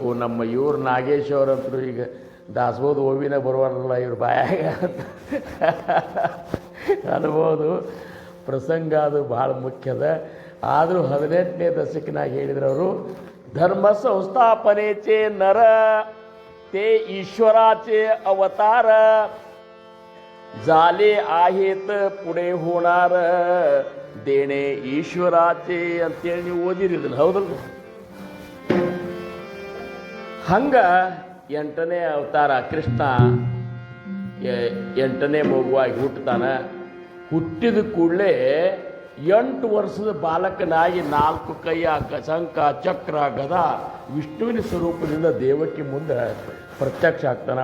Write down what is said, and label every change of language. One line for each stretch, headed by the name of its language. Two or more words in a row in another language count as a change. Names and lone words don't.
Kannada: ನಮ್ಮ ಇವ್ರು ನಾಗೇಶ್ವರಂತರು ಈಗ ದಾಸಬೋಧ ಓವಿನ ಬರುವಾರಲ್ಲ ಇವ್ರ ಬಾಯಾಗ ಅನ್ಬೋದು. ಪ್ರಸಂಗ ಅದು ಭಾಳ ಮುಖ್ಯದ. ಆದರೂ 18ನೇ ದಶಕನಾಗ ಹೇಳಿದ್ರವರು ಧರ್ಮ ಸಂಸ್ಥಾಪನೆಚೆ ನರ
Marathi: ते ईश्वराचे अवतार झाले आहेत पुढे होणार देणे ईश्वराचे
Kannada: ಅಂತೇಳಿ ನೀವು ಓದಿರಿಲ್ಲ ಹೌದಲ್ಲ. ಹಂಗ 8ನೇ ಅವತಾರ ಕೃಷ್ಣ 8ನೇ ಮಗುವಾಗಿ ಹುಟ್ಟುತ್ತಾನ. ಹುಟ್ಟಿದ ಕೂಡಲೇ 8 ವರ್ಷದ ಬಾಲಕನಾಗಿ 4 ಕೈಯ ಶಂಖ ಚಕ್ರ ಗದ ವಿಷ್ಣುವಿನ ಸ್ವರೂಪದಿಂದ ದೇವಕಿ ಮುಂದೆ ಪ್ರತ್ಯಕ್ಷ ಆಗ್ತಾನೆ.